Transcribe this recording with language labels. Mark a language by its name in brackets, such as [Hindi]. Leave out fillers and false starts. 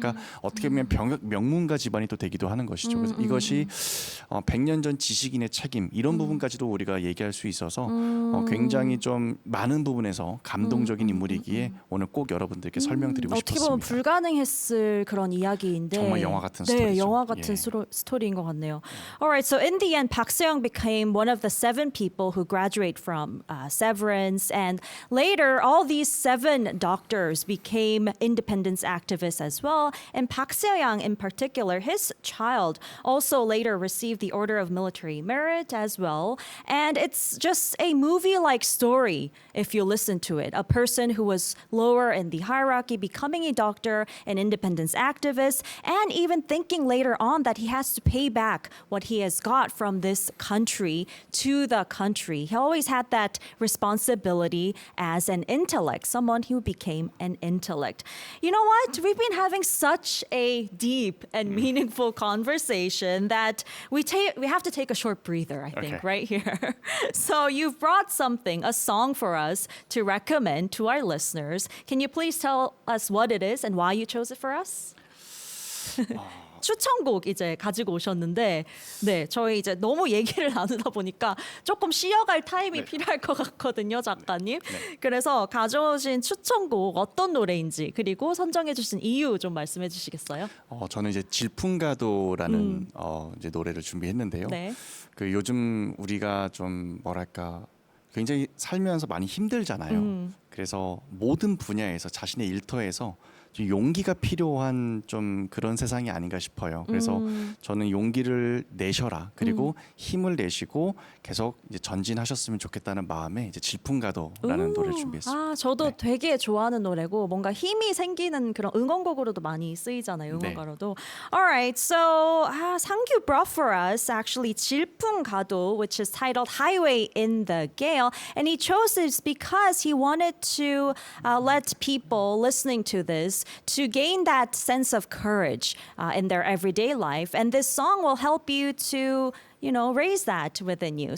[Korean] 그러니까 어떻게 보면 명문가 집안이 또 되기도 하는 것이죠. 그래서 이것이 100년 전 지식인의 책임 이런 부분까지도 우리가 얘기할 수 있어서 굉장히 좀 많은 부분에서 감동적인 인물이기에 오늘 꼭 여러분들께 설명드리고 어떻게 보면 싶었습니다. 불가능했을 그런 이야기인데 정말 영화 같은 네, 스토리죠. 영화 같은 예. 스토리인 것 같네요. [English] Alright, so in the end, Park Seo-young became one of the 7 people who graduate from Severance, and later all these 7 doctors became independence activists as well. And Park Seo-young, in particular, his child also later received the Order of Military Merit as well. And it's just a movie-like story if you listen to it. A person who was lower in the hierarchy becoming a doctor, an independence activist, and even thinking later on that he has to pay back what he has got from this country to the country. He always had that responsibility as an intellect, someone who became an intellect. You know what? We've been having such a deep and meaningful conversation that we have to take a short breather, I think, Okay. right here. So you've brought something, a song for us to recommend to our listeners. Can you please tell us what it is and why you chose it for us? [Korean] 추천곡 이제 가지고 오셨는데 네 저희 이제 너무 얘기를 나누다 보니까 조금 쉬어갈 타임이 필요할 것 같거든요 작가님. 그래서 가져오신 추천곡 어떤 노래인지 그리고 선정해주신 이유 좀 말씀해 주시겠어요? 저는 이제 질풍가도라는 이제 노래를 준비했는데요. 네. 그 요즘 우리가 좀 뭐랄까 굉장히 살면서 많이 힘들잖아요. 그래서 모든 분야에서 자신의 일터에서 좀 용기가 필요한 좀 그런 세상이 아닌가 싶어요. 그래서 저는 용기를 내셔라 그리고 힘을 내시고 계속 이제 전진하셨으면 좋겠다는 마음에 이제 질풍가도라는 노래를 준비했습니다. 아, 저도 네. 되게 좋아하는 노래고 뭔가 힘이 생기는 그런 응원곡으로도 많이 쓰이잖아요. 응원가로도. [English] Alright, so Sang-gyu brought for us actually 질풍가도, which is titled Highway in the Gale, and he chose this because he wanted to let people listening to this to gain that sense of courage in their everyday life, and this song will help you to raise that within you.